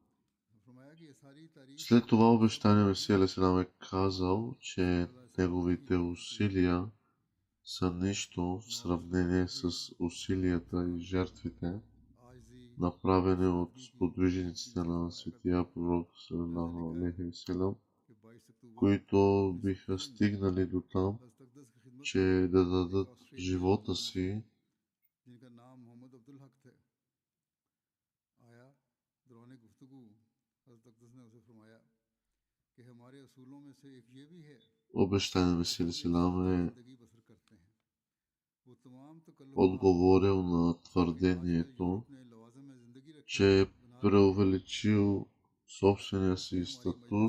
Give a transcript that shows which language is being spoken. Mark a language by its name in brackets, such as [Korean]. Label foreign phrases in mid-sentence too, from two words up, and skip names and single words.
[Bulgarian] След това обещание Месия Алисалам е казал, че неговите усилия са нищо в сравнение с усилията и жертвите, направени от сподвижниците на светия пророк [Arabic] صلى الله عليه وسلم, [Bulgarian] които биха стигнали до там, че да дадат живота си обещание Месия алейхи е отговорил на твърдението, че е преувеличил собствения си статус.